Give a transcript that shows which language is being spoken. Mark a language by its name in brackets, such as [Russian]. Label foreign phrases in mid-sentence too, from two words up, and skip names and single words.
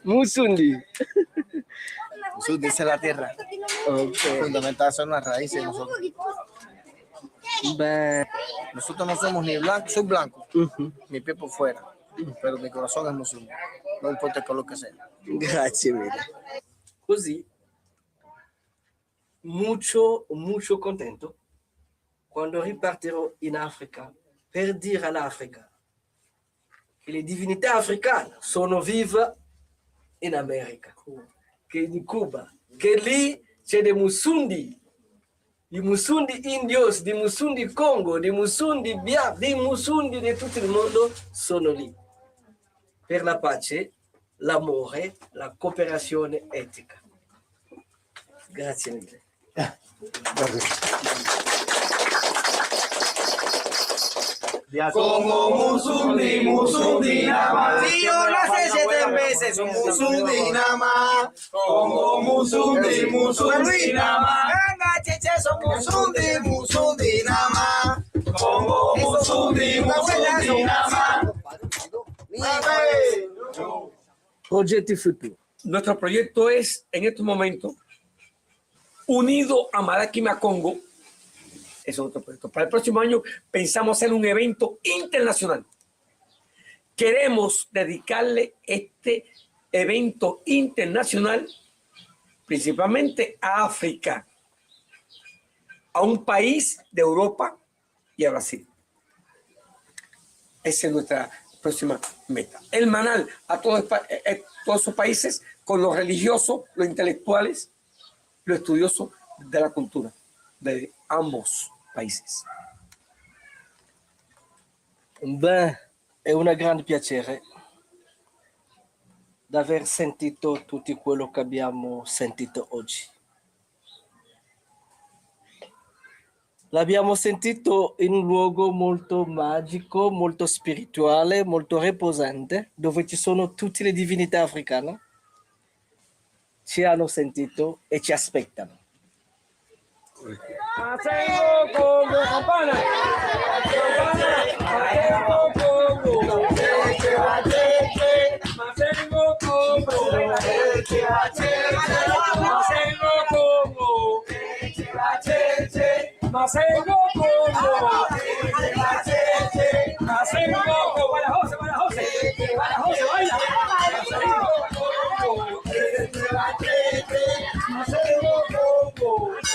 [Spanish] Musundi. Musundi es la tierra. Ok. Fundamental son las raíces de nosotros. Beh, Nosotros no somos ni blancos, soy blanco, mi piel por fuera, pero mi corazón es musulmán. No importa el color que sea. [Italian] grazie mille. Così, molto contento quando ripartirò in Africa per dire all'Africa che le divinità africane sono vive in America, che in Cuba, che lì c'è dei Musundi, di Musundi indios, di Musundi Congo, di Musundi bianchi, di Musundi di tutto il mondo sono lì per la pace, l'amore, la cooperazione etica. Grazie mille. [Spanish] Como musundi, musundi nada más. Si yo nací 7 veces, un musundi nada más. Como musundi, musundi nada más. Venga, cheche, son musundi, musundi nada más. Como musundi, musundi nada más. [Italian] Progetti futuri. [Spanish] Nuestro proyecto es, en estos momentos, unido a Madaquima Congo. Es otro proyecto. Para el próximo año pensamos hacer un evento internacional. Queremos dedicarle este evento internacional principalmente a África, a un país de Europa y a Brasil. Esa es nuestra próxima meta. Hermanar a todos esos países con los religiosos, los intelectuales, los estudiosos de la cultura de ambos países. [Italian] Beh, è un grande piacere di aver sentito tutto quello che abbiamo sentito oggi. L'abbiamo sentito in un luogo molto magico, molto spirituale, molto riposante, dove ci sono tutte le divinità africane. Ci hanno sentito e ci aspettano. [Spanish] Masengo Congo, campana. Masengo Congo. Masengo Congo. Masengo Congo. Masengo Congo. Masengo Congo. Para José, para José. Para José, baila. Masengo Congo.